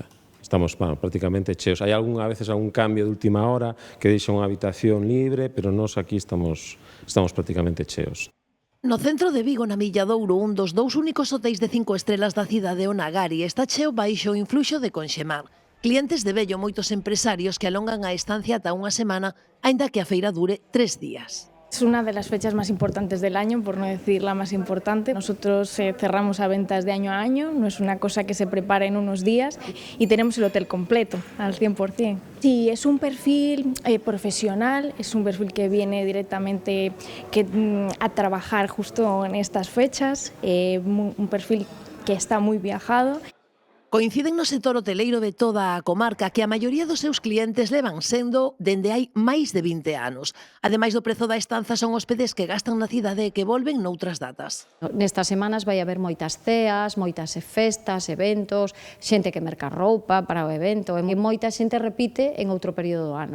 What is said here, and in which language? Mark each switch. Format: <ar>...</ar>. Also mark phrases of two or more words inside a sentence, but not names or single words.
<gl>Estamos prácticamente cheos. Hai a veces algún cambio de última hora que deixa unha habitación libre, pero nós aquí estamos prácticamente cheos. No centro de Vigo, na Milla Douro, un dos 2 únicos hotéis de 5 estrelas da cidade, o Nagari, está cheo baixo o influxo de Conxemar. Clientes de vello, moitos empresarios que alongan a estancia ata unha semana, aínda que a feira dure 3 días.</gl> <es>Es una de las fechas más importantes del año, por no decir la más importante. Nosotros cerramos a ventas de año a año, no es una cosa que se prepara en unos días y tenemos el hotel completo al 100%. Sí, es un perfil profesional, es un perfil que viene directamente a trabajar justo en estas fechas, un perfil que está muy viajado.</es> <gl>Coinciden no sector hoteleiro de toda a comarca que a maioría dos seus clientes levan sendo dende hai máis de 20 anos. Ademais do prezo da estanza, son hóspedes que gastan na cidade e que volven noutras datas. Nestas semanas vai haber moitas ceas, moitas festas, eventos, xente que merca roupa para o evento, e moita xente repite en outro período do ano.</gl>